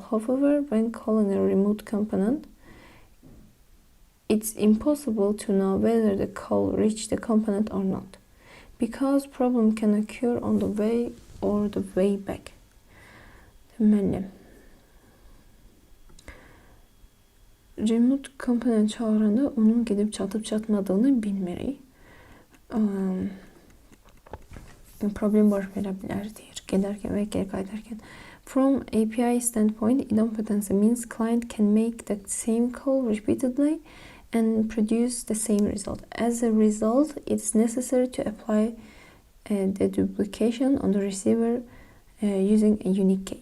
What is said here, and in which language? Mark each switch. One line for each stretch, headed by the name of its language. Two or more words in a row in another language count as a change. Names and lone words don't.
English: However, when calling a remote component, it's impossible to know whether the call reached the component or not, because problem can occur on the way or the way back.
Azerbaijani: Deməli,
English: remote component
Azerbaijani: çağıranda onun gedib çatıb çatmadığını bilmirik. Problem baş verə bilər deyir, gedərkən və geri qayıdarkən.
English: From API standpoint, idempotency means client can make the same call repeatedly and produce the same result. As a result, it's necessary to apply the duplication on the receiver using a unique key.